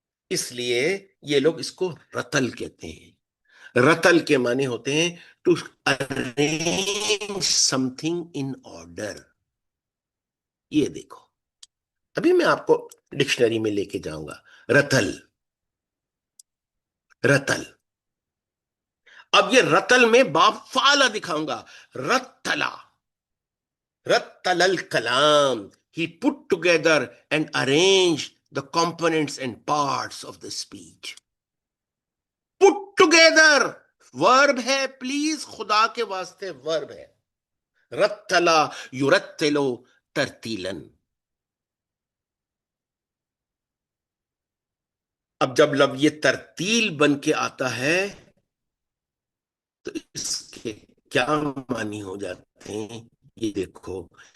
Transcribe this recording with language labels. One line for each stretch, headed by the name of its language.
Urdu: اس لیے یہ لوگ اس کو رتل کہتے ہیں. رتل کے معنی ہوتے ہیں
English: To arrange something in order.
Urdu: یہ دیکھو ابھی میں آپ کو ڈکشنری میں لے کے جاؤں گا. رتل رتل, اب یہ رتل میں باب فعلا دکھاؤں گا.
Arabic: رتلا رتل الکلام,
English: he put together and arranged the components and parts of the speech. Put together
Urdu: verb ہے, پلیز خدا کے واسطے verb ہے.
Arabic: رتلا یرتلو ترتیلن.
Urdu: اب جب لفظ یہ ترتیل بن کے آتا ہے تو اس کے کیا معنی ہو جاتے ہیں یہ دیکھو.